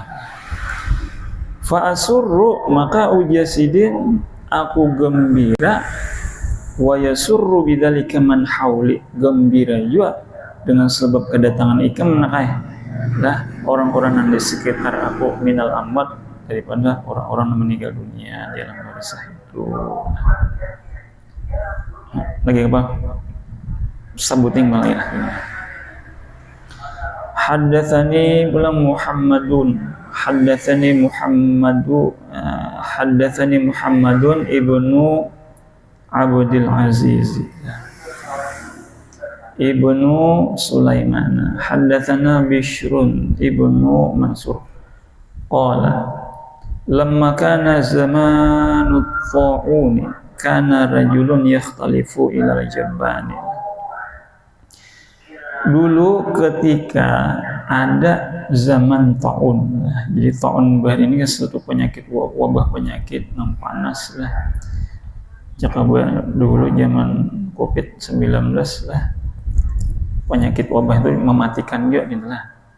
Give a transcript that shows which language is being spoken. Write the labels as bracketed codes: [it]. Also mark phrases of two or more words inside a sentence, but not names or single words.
[ar] فأسر, [bjn] maka ujasidin aku gembira, [ar] ويسر بذلك من حولي, [bjn] gembira juga dengan sebab kedatangan ikam lah orang-orang yang di sekitar aku [ar] من الأموات, [bjn] daripada orang-orang yang meninggal dunia di alam barzakh itu. Lagi apa? Sabuting malah ya. [ar] حدثني بولان محمد حدثني محمد بن عبد العزيز بن سليمان حدثنا بشر بن منصور قال لما كان زمان الطاعون كان رجل يختلف إلى الجبانة. [bjn] Dulu ketika ada zaman ta'un, jadi ta'un bahar ini kan suatu penyakit, wabah penyakit yang panas lah. Jika dulu zaman COVID-19 lah, penyakit wabah itu mematikan juga gitu lah.